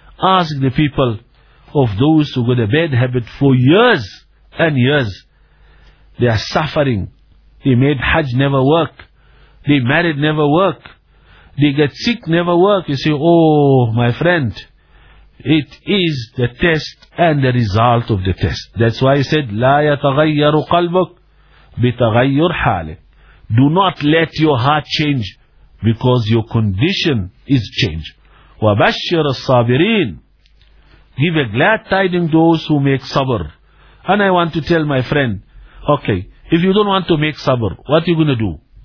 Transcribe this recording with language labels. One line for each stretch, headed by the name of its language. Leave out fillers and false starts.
English: Ask the people of those who got a bad habit for years and years. They are suffering. They made hajj never work. They married never work. They get sick never work. You say, oh my friend, it is the test and the result of the test. That's why I said,
Arabic: لا يتغير قلبك بتغير حالك.
English: Do not let your heart change because your condition is changed.
Arabic: وبشر الصابرين.
English: Give a glad tiding to those who make sabr. And I want to tell my friend, okay, if you don't want to make sabr, what are you going to do?